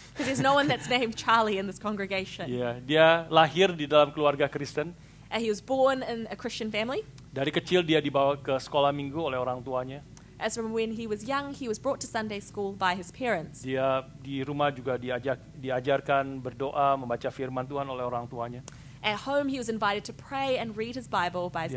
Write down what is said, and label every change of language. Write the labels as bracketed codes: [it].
[en] Because there's no one that's named Charlie in this congregation. [id] Yeah, dia lahir di dalam keluarga Kristen. [en] He was born in a Christian family. [id] Dari kecil dia dibawa ke sekolah minggu oleh orang tuanya. [en] As from when he was young, he was brought to Sunday school by his parents. [id] Dia di rumah juga diajarkan berdoa, membaca firman Tuhan oleh orang tuanya. [en] At home, he was invited to pray and read his Bible by his